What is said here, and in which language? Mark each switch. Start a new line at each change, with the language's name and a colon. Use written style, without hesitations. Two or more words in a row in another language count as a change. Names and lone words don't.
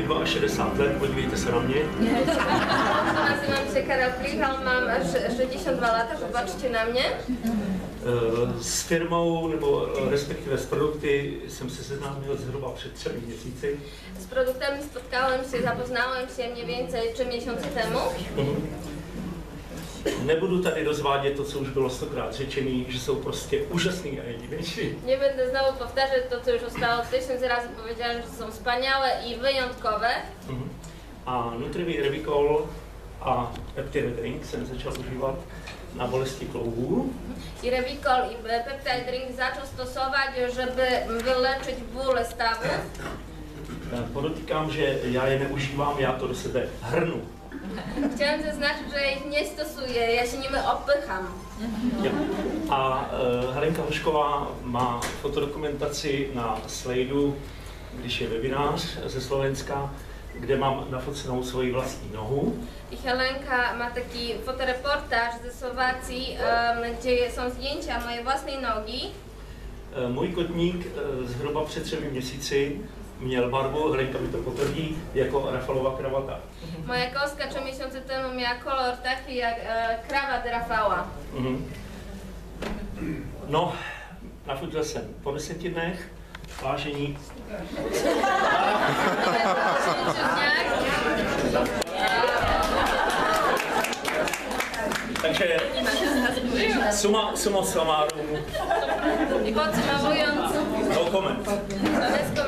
Czech: 60 let, podívejte se na mě. Nazývám se Karel Plíhal, mám až 62 let, popačte na mě. S firmou, nebo respektive s produkty jsem se seznámil zhruba před 3 měsíci.
Polish: S produktami spotkałem się, zapoznałem się mniej więcej 3 miesiące temu.
Czech: Nebudu tady rozvádět to, co už bylo 100krát řečený, že jsou prostě úžasný a jedinečný.
Polish: Nie będę znowu powtarzać to, co już zostało 1000 razy powiedziane, że są wspaniałe i wyjątkowe.
Czech: A Nutrivy Revicol a Peptide Drink jsem začal užívat na bolesti kloubů.
Polish: I Revicol i Peptide Drink zaczął stosować, żeby wyleczyć bóle stawów.
Czech: Podotýkám, že já je neužívám, já to do sebe hrnu.
Polish: Chciałem zaznaczyć, że ich nie stosuję, ja się nimi opycham.
Czech: A Helenka Hošková má fotodokumentaci na slajdu, když je webinář ze Slovenska, kde mám nafocenou svoji vlastní nohu.
Polish: I Helenka ma taki fotoreportaż ze Słowacji, gdzie są zdjęcia mojej własnej nogi.
Czech: Můj kotník zhruba před 3 měsíci měl barvu, Helenka mi to potvrdí, jako Rafalova kravata.
Polish: Moja koska 3 miesiące temu miała kolor taki jak krawat Rafała.
Czech: No, nafotil jsem po 10 dnech, vážení.
Latin: Takže suma summarum.
Polish: I podsumowując,
English: No comment.